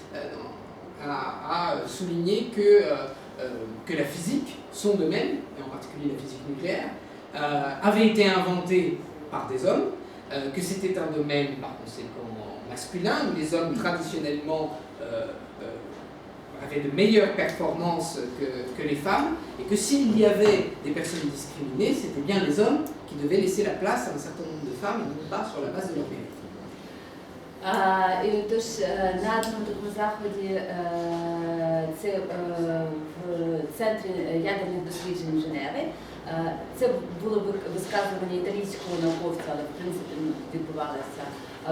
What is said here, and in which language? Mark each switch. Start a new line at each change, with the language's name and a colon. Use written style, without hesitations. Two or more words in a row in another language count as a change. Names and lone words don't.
French: a souligné que la physique, son domaine, et en particulier la physique nucléaire, avait été inventée par des hommes, que c'était un domaine par conséquent masculin, où les hommes traditionnellement avaient de meilleures performances que les femmes, et que s'il y avait des personnes discriminées, c'était bien les hommes qui devaient laisser la place à un certain nombre de femmes, et non pas sur la base de leur mérite.
Ukrainian: І тож на одному такому заході, це в Центрі ядерних досліджень Женеви, це було висказування італійського науковця, але в принципі відбувалося в